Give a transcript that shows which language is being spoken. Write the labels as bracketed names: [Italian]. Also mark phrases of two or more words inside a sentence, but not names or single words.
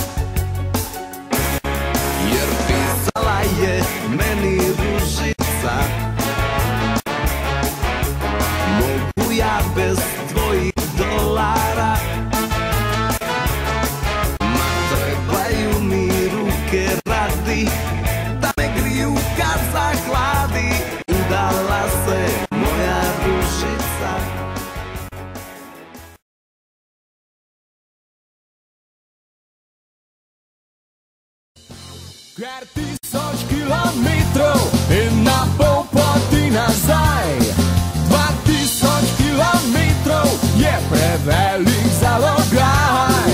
[Croatian] Jer pisala je meni ružica, mogu ja bez tvojih dolara, ma trebaju mi ruke radi da me griju kad zahladi. Udala se moja ružica. [Slovenian] Ker 1000 kilometrov in na pol poti nazaj, 2000 kilometrov je prevelik zalogaj.